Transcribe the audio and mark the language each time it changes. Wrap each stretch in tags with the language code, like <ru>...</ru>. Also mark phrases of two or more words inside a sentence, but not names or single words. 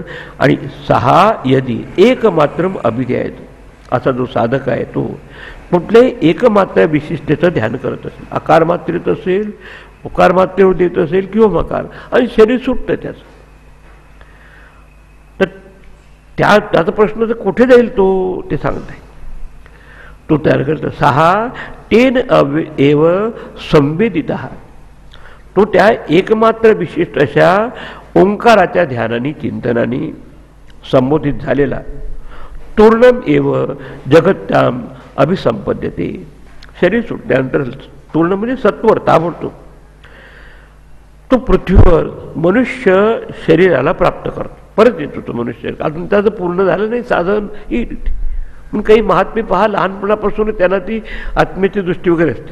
<mr>आणि</mr> <sa>सहा यदि एकमात्रम अभिध्याय,</sa> <mr>असा जो साधक आहे तो कुठल्याही एकमात्र विशिष्टतेचं ध्यान करत असेल, आकार मात्रेत असेल, उकार मात्रेवर देत असेल किंवा मकार, आणि शरीर सुटतं त्याचं, तर त्याचा प्रश्न तर कुठे जाईल तो ते सांगत आहे. तो तयार करतो.</mr> <sa>सहा तेन एव संवेदित,</sa> <mr>तो त्या एकमात्र विशिष्ट अशा ओंकाराच्या ध्यानाने चिंतनाने संबोधित झालेला.</mr> <sa>तूर्णम एव जगत्याम अभिसंपद्यते,</sa> <mr>शरीर सुटल्यानंतर तूर्ण म्हणजे सत्वर ताबडतोब तो पृथ्वीवर मनुष्य शरीराला प्राप्त करतो, परत येतो तो मनुष्य. अजून त्याचं पूर्ण झालं नाही साधन. पण काही महात्मे पहा, लहानपणापासून त्यांना ती आत्म्याची दृष्टी वगैरे असते.</mr>